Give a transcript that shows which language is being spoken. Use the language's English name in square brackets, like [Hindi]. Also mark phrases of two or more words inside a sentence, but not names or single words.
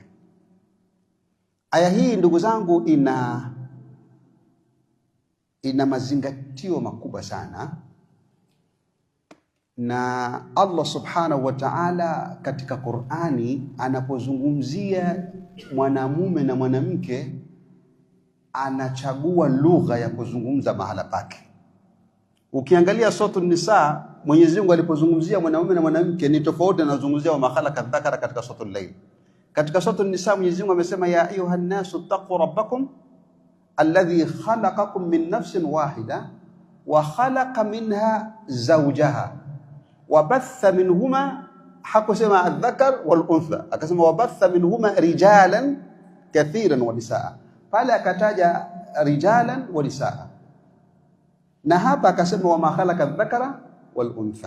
[Swahili] Aya hii ndugu zangu ina mazingatio makubwa sana, na Allah [Arabic] سبحانه وتعالى [Swahili] katika Qur'ani anapozungumzia mwanamume na mwanamke anachagua lugha ya kuzungumza mahala pake. Ukiangalia Suratul Nisa, Mwenyezi Mungu alipozungumzia mwanamume na mwanamke ni tofauti na anazungumzia [Arabic] وخلق ذكرا [Swahili] katika Suratul Layl. Katika Suratul Nisa Mwenyezi Mungu amesema [Arabic] يا أيها الناس اتقوا ربكم الذي خلقكم من نفس واحدة وخلق منها زوجها وبث منهما, [Swahili] hakusema [Arabic] الذكر والأنثى, [Swahili] akasema [Arabic] وبث منهما رجالا كثيرا ونساء, [Swahili] pale akataja [Arabic] رجالا ونساء, [Swahili] na hapa akasema [Arabic] وما خلق الذكر والأنثى.